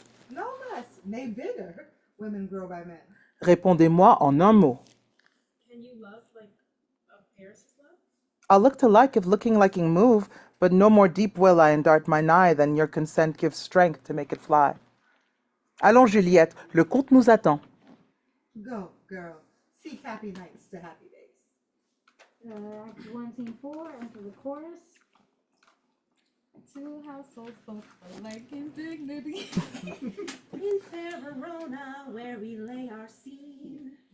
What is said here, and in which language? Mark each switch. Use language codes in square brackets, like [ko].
[en] No less, nay bigger, women grow by men. [fr] Répondez-moi en un mot. [en] Can you love like a Paris's love? I'll look to like if looking liking move, but no more deep will I endart mine eye than your consent gives strength to make it fly. [fr] Allons, Juliette, le comte nous attend. [en] Go, girl. Seek happy nights to happy days. Act 1, Scene 4, enter the chorus. Two households both alike in dignity. In fair Verona, where we lay our scene.